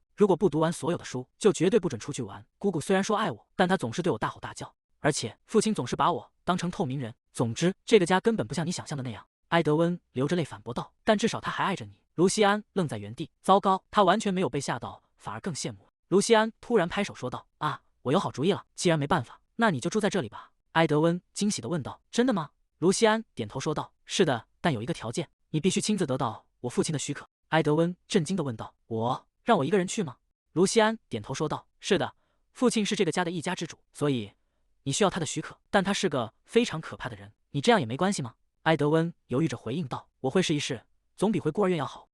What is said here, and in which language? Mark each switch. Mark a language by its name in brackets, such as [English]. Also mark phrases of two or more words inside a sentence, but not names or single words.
[Chinese] 如果不讀完所有的書，就絕對不准出去玩。姑姑雖然說愛我，但她總是對我大吼大叫，而且父親總是把我當成透明人。總之，這個家根本不像你想象的那樣。”埃德溫流着淚反駁道：“但至少他還愛着你。” 盧西安愣在原地，糟糕，他完全沒有被嚇到，反而更羨慕了。盧西安突然拍手說道：“啊，我有好主意了！既然沒辦法，那你就住在這裡吧。” 埃德溫驚喜地問道：“真的嗎？”盧西安點頭說道：“是的，但有一個條件，你必須親自得到我父親的許可。” 埃德溫震驚地問道：“讓我一個人去嗎？” 盧西安點頭說道：“是的，父親是這個家的一家之主，所以你需要他的許可。但他是個非常可怕的人，你這樣也沒關係嗎？”埃德溫猶豫着回應道：“我會試一試，總比回孤兒院要好。”